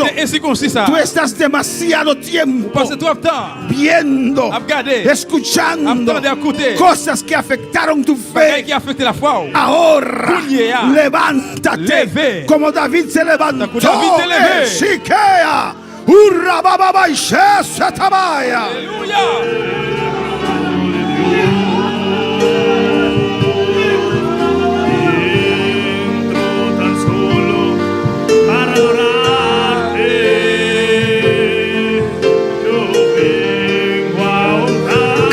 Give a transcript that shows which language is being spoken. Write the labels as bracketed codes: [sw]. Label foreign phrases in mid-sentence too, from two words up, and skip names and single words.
[es] Tú estás demasiado tiempo viendo, escuchando cosas que afectaron tu fe. Ahora levántate como David se levantó. Shikea. Urra baba baisha satabaya. Tan solo para adorarte. Yo vengo a honrar.